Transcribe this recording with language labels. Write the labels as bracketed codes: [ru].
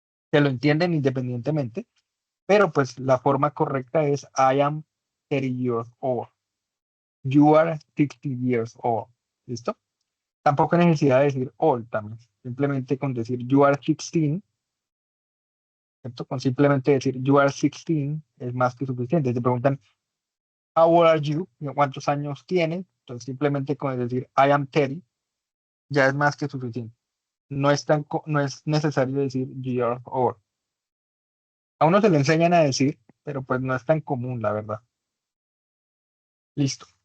[es] Que lo entienden independientemente, pero pues la forma correcta es [en] I am 30 years old. You are 60 years old. ¿Listo? [es] Tampoco hay necesidad de decir old también. Simplemente con decir [en] you are 16, [es] ¿cierto? Con simplemente decir [en] you are 16 [es] es más que suficiente. Te preguntan [en] how old are you? [es] ¿Cuántos años tienes? Entonces simplemente con decir [en] I am 30 [es] ya es más que suficiente. No es necesario decir [en] you are old. [es] A uno se le enseñan a decir, pero pues no es tan común, la verdad. Listo.